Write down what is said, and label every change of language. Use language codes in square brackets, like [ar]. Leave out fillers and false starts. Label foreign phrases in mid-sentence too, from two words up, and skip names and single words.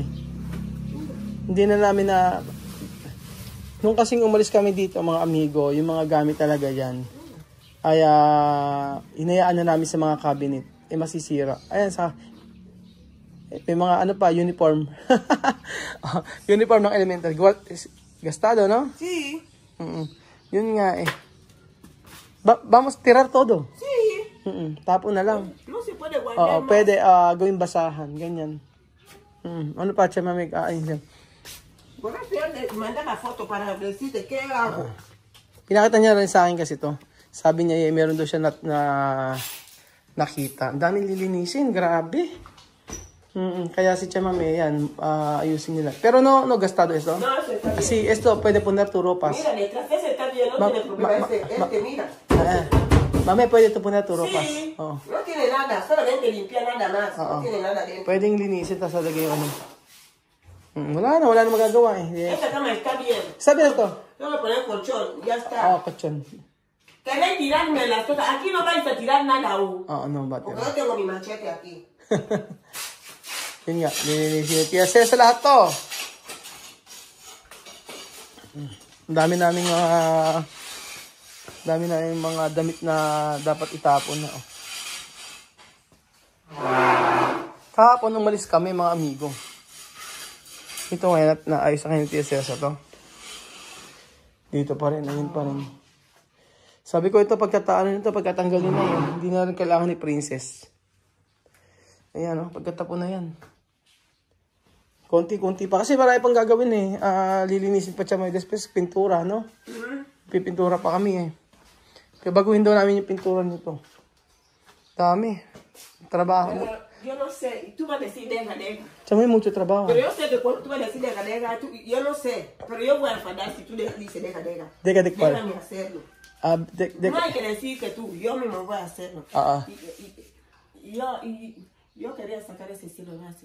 [es] mira. [tl] Hindi na namin na... Nung kasing umalis kami dito, mga amigo, yung mga gamit talaga yan, ay inayaan na namin sa mga cabinet. Eh, masisira. Ayan, may mga ano pa, uniform. Uniform ng elementary. Gastado, no? [es] Sí, [tl] Yun nga eh. [es] Vamos tirar todo. sí. [tl] Tapo na lang. [es] No se puede guardar más. [tl] Pwede gawing basahan. Ganyan. Ano pa, che, mami? Ayun. [es] Voy a mandar la foto para decirte qué hago. [tl] Pinakita niya rin sa akin kasi to. Sabi niya, meron daw siya nakita. Ang daming lilinisin. Grabe. Kaya si Che Mami, yan, ayusin nila. [es] Pero no gastado esto. No, eso está bien. Sí, esto puede poner tu ropas. Mira, detrás ese está bien, no tiene problema. Mira. Mami, puede tu poner tu ropas. Sí, [tl] Oo. [es] no tiene nada, solamente limpiar nada más. No tiene nada dentro. [tl] Pwedeng linisin, tapos lagay yung ano. Wala na magagawa eh. [es] Esta cama está bien. [tl] Sabi na to. [es] Tengo que poner colchón, ya está. Kachon. Queréis tirarme las cosas. Aquí no vais a tirar nada aún. No, bate. Porque yo tengo mi machete aquí. [tl] Yun nga, lilinisin. Kaya sa lahat to. Ang dami naming mga damit na dapat itapon na. Kahapon umalis kami mga amigo. Ito ngayon naayos ang hindi sa to. Dito pa rin, ayun pa rin. Sabi ko ito pagkatanggalin na yun. Hindi na rin kailangan ni Princess. Ayan pagkatapon na yan. Konti-konti pa. Kasi marami pang gagawin eh. Lilinisin pa siya may [es] después pintura, [tl] no? Pipintura pa kami eh. Kaya baguhin daw namin yung pintura nito. Dami. Trabaho. [es] Pero yo no sé, tú vas a decir deja. Chamo hay mucho trabajo. Pero yo sé que cuando tú vas a decir deja, yo no sé. Pero yo voy a enfadar si tú dices deja. Deja de cuál. Déjame hacerlo. No hay que decir que tú, yo mismo voy a hacerlo. Yo quería sacar ese cironazo.